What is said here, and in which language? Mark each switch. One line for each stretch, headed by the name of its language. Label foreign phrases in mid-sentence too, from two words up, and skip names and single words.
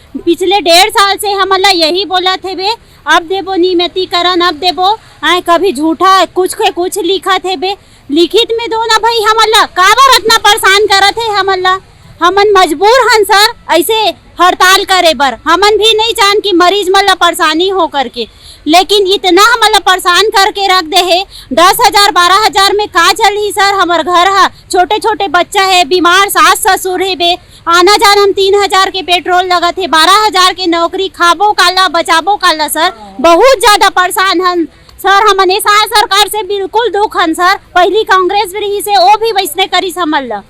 Chhattisgarhi: पिछले 1.5 साल से हमन ला यही बोला थे बे, अब देबो नियमितीकरण, अब देबो आए, कभी झूठा कुछ के कुछ लिखा थे बे, लिखित में दो ना भाई। हमन ला काबर इतना परेशान करत है? हमन ला हमन मजबूर हन सर ऐसे हड़ताल करे बर। हमन भी नहीं जान कि मरीज मन ला परेशानी हो करके, लेकिन इतना हमन ला परेशान करके रख दे है। 10,000 12,000 में का चलही सर? हमार घर है, छोटे छोटे बच्चा है, बीमार सास ससुर है बे, आना जाना हम 3,000 के पेट्रोल लगा थे, 12,000 के नौकरी, खाबो काला बचाबो काला सर। बहुत ज्यादा परेशान हन सर। हमन ऐसा सरकार से बिल्कुल दुख हन सर। पहली कांग्रेस रही से वो भी वैसने करी हमन ला।